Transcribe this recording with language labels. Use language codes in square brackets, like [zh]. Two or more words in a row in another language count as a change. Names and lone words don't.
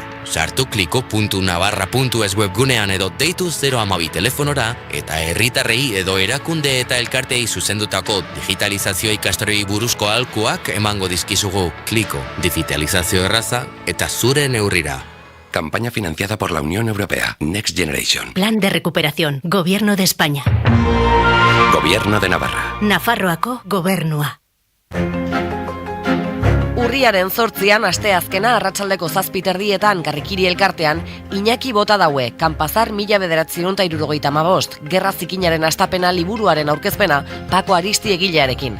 [eu] Sartu kliko.navarra.es webgunean edo deitu 012 telefonora eta herritarrei edo erakunde eta elkartei zuzendutako digitalizazio ikastorei buruzko aholkuak emango dizkizugu. Kliko, digitalizazio erraza eta zure neurrira. [es] Campaña financiada por la Unión Europea. Next Generation. Plan de recuperación. Gobierno de España. Gobierno de Navarra. [eu] Nafarroako gobernua. Urriaren 8an asteazkena arratsaldeko 7:30 Karrikiri elkartean Iñaki bota daue, Kanpazar 1975, Gerra Zikinaren astapena liburuaren aurkezpena Pako Aristi egilearekin.